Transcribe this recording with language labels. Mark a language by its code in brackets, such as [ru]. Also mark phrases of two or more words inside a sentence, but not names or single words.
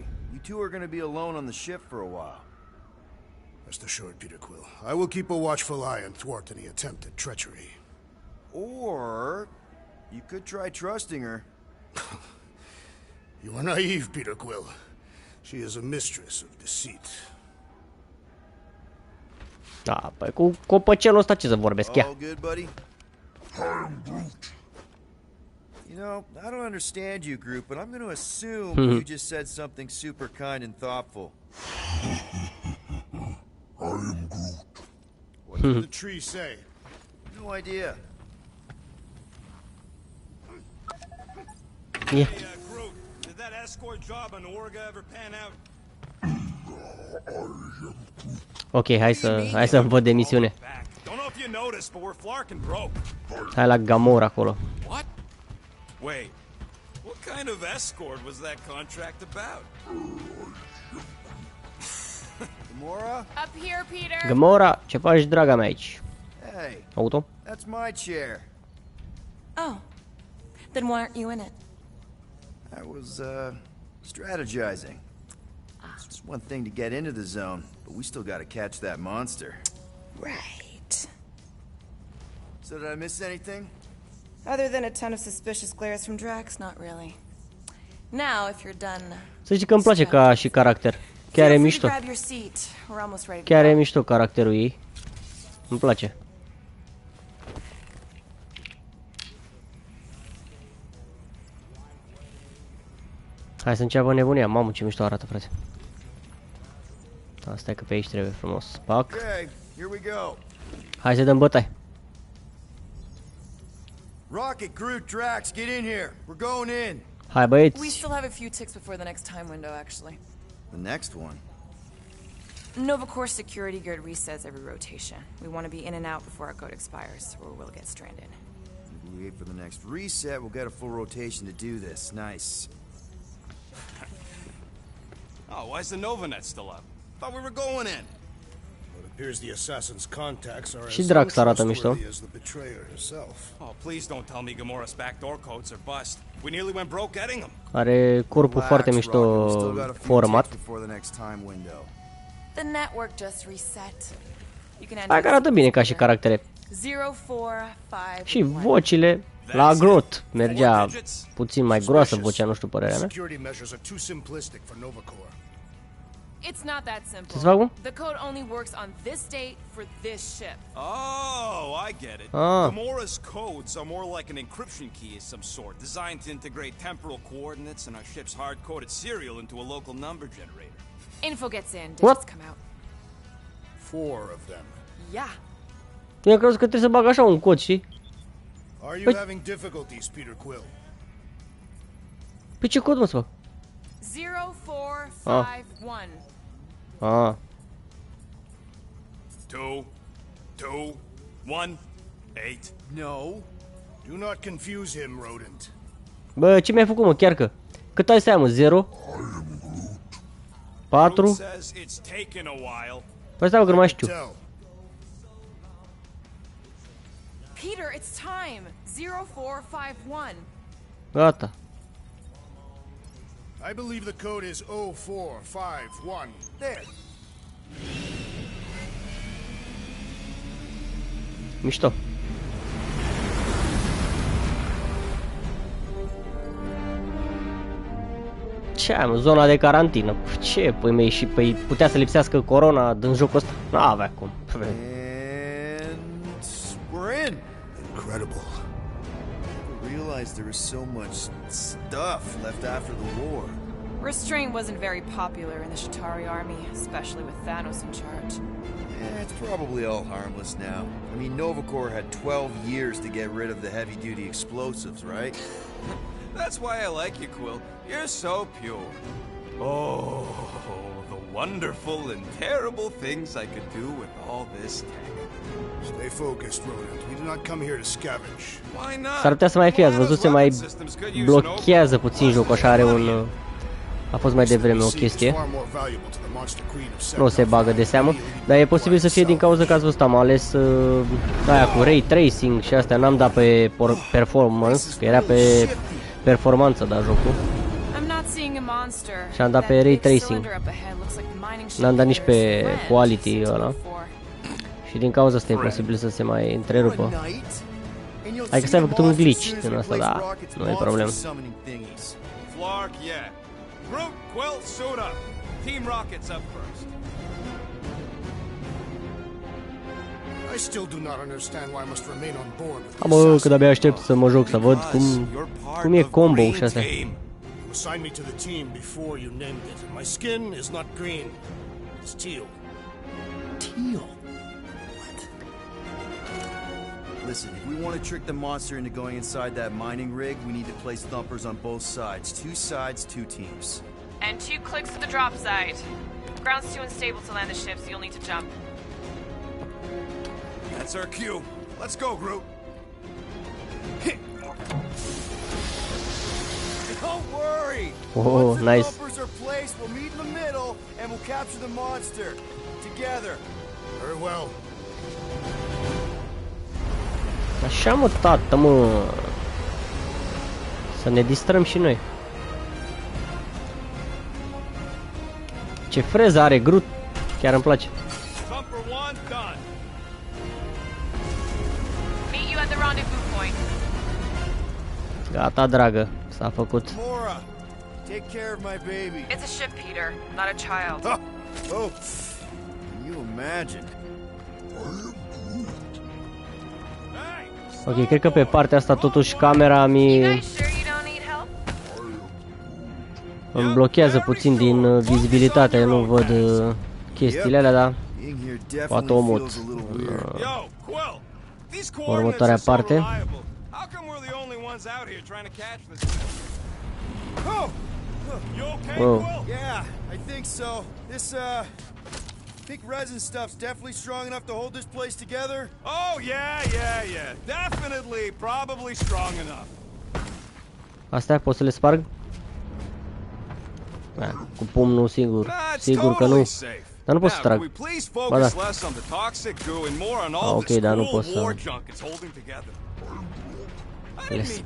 [en] You two are gonna be alone on the ship for a while. Rest assured, Peter Quill. I will keep a watchful eye and thwart any attempt at treachery. Or... you could try trusting her. You are naive, Peter Quill. She is a mistress of deceit. [ro] Da, păi cu copăcelul ăsta ce să vorbesc, ia. [en] All good, buddy? You know, I don't understand you, Groot, but I'm going to assume you just said something super kind and thoughtful. I am Groot. What did the tree say? No idea. Yeah. Hey, Groot, did that escort job on Orga ever pan out? [ro] Ok, hai să văd demisiune. Hai la Gamora acolo. [en] What? Wait. What kind of escort was that contract about? Gamora? Up here, Peter. Gamora, [ro] ce faci, draga mea, aici? [en] Hey, Auto? that's my chair. Oh. Then why aren't you in it? I was, strategizing. It's just one thing to get into the zone, but we still gotta catch that monster. Right. So did I miss anything? Other than a ton of suspicious glares from Drax, not really. Now, if you're done... [ro] Să zici că îmi place ca și caracter. Chiar e mișto. [en] Grab your seat. We're almost ready to [ro] Chiar e [en] go. [ro] mișto caracterul ei. Îmi place. Hai să înceapă nebunia. Mamă, ce mișto arată, frate. Asta e că pe aici trebuie frumos. Pac. [en] Okay, here we go. [ro] Hai să dăm bătaie. [en] Rocket, Groot, Drax, get in here. We're going in. [ro] Hai [en] We [ro] băieți. [en] still have a few ticks before the next time window, actually. The next one. Nova Corps security grid resets every rotation. We want to be in and out before our code expires, or we'll get stranded. If we wait for the next reset, we'll get a full rotation to do this. Nice. Oh, why's the Novanet still up? Thought we were going in. It appears the assassin's contacts are [ro] Și [en] as [ro] Drax arată mișto. [en] untrustworthy as the betrayer herself. Oh, please don't tell me Gamora's backdoor codes are bust. We nearly went broke getting them. [ro] Are corpul foarte [en] Relax, [ro] mișto [en] Rocket, we still got a few [ro] format. [en] ticks before the next time window. The network just reset. You can [ro] Hai că arată bine ca și caractere. 0451. Și vocile la Groot mergea puțin mai groasă vocea, nu știu părerea mea. [en] Security measures are too simplistic for Nova Corps. It's not that simple. [ro] Ce-ți fac, mă? [en] The code only works on this date for this ship. Oh, I get it. Ah. Gamora's codes are more like an encryption key of some sort, designed to integrate temporal coordinates and our ship's hard-coded serial into a local number generator. Info gets in, What? digits come out. 4 of them. Yeah. [ro] Eu am crezut că trebuie să bag așa un cod, știi? [en] Are you Wait. having difficulties, Peter Quill? [ro] Pe ce cod mă să fac? [en] 0451. Ah. 2, 2, 1, 8. No. Do not confuse him, rodent. [ro] Bă, ce mi-ai făcut, mă, chiar că? Cât ai să ai, mă? 0? 4? [en] Groot says it's taken a while. [ro] Păi stai, mă, că nu mai știu. [en] Tell. Peter, it's time. 0451. [ro] Gata. [en] I believe the code is 0451. There. [ro] Mișto. Ce ai, mă? Zona de carantină. Ce, păi mei, și păi putea să lipsească corona din jocul ăsta? N-avea cum. [en] And we're in. Incredible. I realized there was so much stuff left after the war. Restraint wasn't very popular in the Shatari army, especially with Thanos in charge. It's probably all harmless now. I mean, Nova Corps had 12 years to get rid of the heavy-duty explosives, right? That's why I like you, Quill. You're so pure. Oh, the wonderful and terrible things I could do with all this tech. Stay focused, rodent. We did not come here to scavenge. Why not? [ro] S-ar putea să mai fie, ați văzut, se mai blochează puțin jocul, așa are un... A fost mai devreme o chestie. Nu se bagă de seamă, dar e posibil să fie din cauza că ați văzut, am ales aia cu [en] ray tracing [ro] și astea, n-am dat pe performance, că era pe performanță, da, jocul. Și am dat pe [en] ray tracing. [ro] N-am dat nici pe quality ăla. Și din cauza asta e posibil să se mai întrerupă. Adică să ai făcut un glitch din asta, da, nu e problemă. [en] Flark, yeah. Groot, Quill, suit up. Team Rocket's up first. I still do not understand why I must remain on board with [ro] Mă, că de-abia aștept să mă joc, să văd cum e combo și astea. [en] You assigned me to the team before you named it, and my skin is not green. It's teal. Teal? What? Listen, if we want to trick the monster into going inside that mining rig, we need to place thumpers on both sides. 2 sides, 2 teams. And 2 clicks to the drop site. Ground's too unstable to land the ship, so you'll need to jump. That's our cue. Let's go, Groot. Don't worry. Oh, Once the nice. bumpers are placed, we'll meet in the middle and we'll capture the monster together. Very well. [ro] Așa, mă, tată, mă. Să ne distrăm și noi. Ce freză are Groot. Chiar îmi place. [en] Meet you at the rendezvous point. [ro] Gata, dragă. S-a făcut. [en] Mora, take care of my baby. It's a ship, Peter, not a child. Oh, can you imagine? [ro] Ok, cred că pe partea asta totuși camera [en] You [ro] mi [en] guys sure you don't need help? [ro] îmi blochează puțin din vizibilitate, nu văd chestiile alea, dar [en] Being here [ro] poate [en] definitely [ro] o mut [en] feels a little weird. Yo, Quill! These [ro] următoarea [en] coordinates are so [ro] parte. [en] reliable. How come we're the only ones out here trying to catch this thing? Oh! You okay, Whoa. Quill? Yeah, I think so. This, big resin stuff's definitely strong enough to hold this place together. Oh, yeah. Definitely, probably strong enough. [ro] Astea pot să le sparg? Cu pumnul sigur. [en] That's [ro] Sigur că [en] totally [ro] nu. [en] safe. [ro] Dar nu pot să [en] Now, [ro] trag. [en] can we please [ro] Ba [en] focus [ro] da. [en] less on the toxic goo and more on all [ro] ok, [en] this [ro] dar nu [en] cool [ro] pot să [en] war junk it's holding together? I [ro] le [en] didn't mean